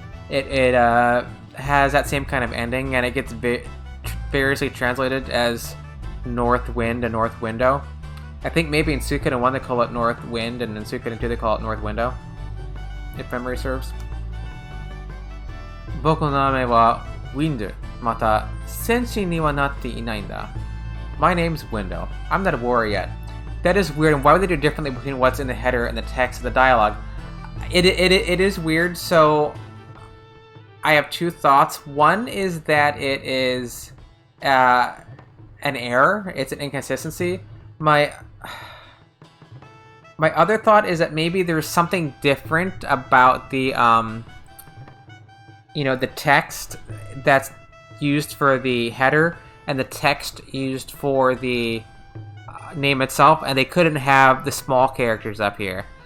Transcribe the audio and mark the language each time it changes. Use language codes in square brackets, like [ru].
[en] It has that same kind of ending, and it gets variously translated as North Wind and North Window. I think maybe in Suikoden 1 they call it North Wind, and in Suikoden 2 they call it North Window, if memory serves. [ja] 僕の名前は Wind. また、戦士にはなっていないんだ. [en] My name's Window. I'm not a warrior yet. That is weird, and why would they do differently between what's in the header and the text of the dialogue? It is weird, so I have two thoughts. One is that it is an error. It's an inconsistency. My other thought is that maybe there's something different about the you know, the text that's used for the header and the text used for the name itself, and they couldn't have the small characters up here.